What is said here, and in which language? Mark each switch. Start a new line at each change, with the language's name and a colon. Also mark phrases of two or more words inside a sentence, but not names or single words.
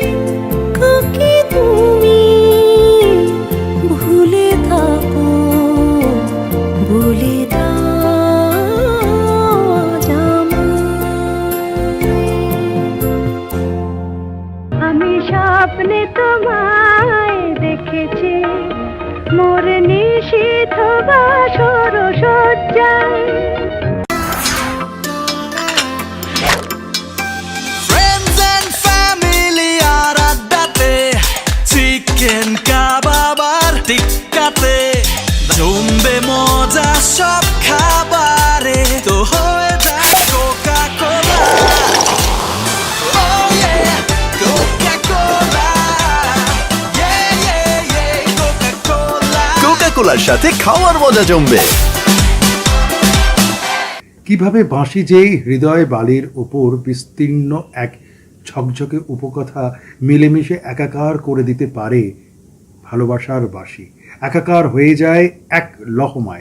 Bangla: কাকে তুমি ভুলে থাকো বলে দাও আজ আমায়। আমি স্বপ্নে তোমায় দেখেছি মোর নিশীথ বাসর সজ্জায়।
English: Friends and family
Bangla: আর আড্ডাতে, চিকেন কাবাব আর টিক্কাতে, জমবে মজা সব খাবারে, তো হয়ে যায় কোকা কোলা।
English: Oh yeah, Coca-Cola. Yeah, yeah, yeah, Coca-Cola.
Bangla: কোকা কোলার সাথে খাওয়ার মজা জমবে। কিভাবে বাঁশি যেই হৃদয় বালির ওপর বিস্তীর্ণ এক ঝকঝকে উপকথা মিলেমিশে একাকার করে দিতে পারে। ভালোবাসার বাঁশি একাকার হয়ে যায় এক লহমায়।